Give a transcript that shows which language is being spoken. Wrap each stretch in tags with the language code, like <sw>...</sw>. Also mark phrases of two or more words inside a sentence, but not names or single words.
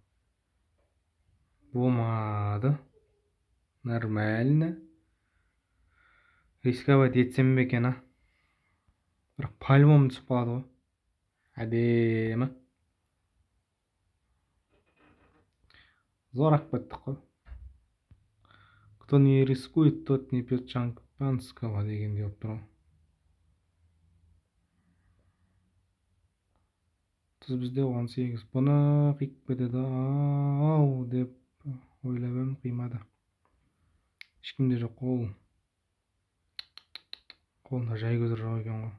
<kk>Болмады. Нормально. Рисковать етсем бе екен, бірақ по-любому түсіп қалады ғой. Әдемі. Зор ақып кеттік қой.</kk> <ru>Кто не рискует, тот не пьет шампанского</ru> <kk>дегендей болып тұр ғой. Тұз бізде 18. Бұны қиып кетеді ау деп ойлап едім, қимады. Ешкімде жоқ қол. Қолында жай көзір жоқ екен ғой.</kk>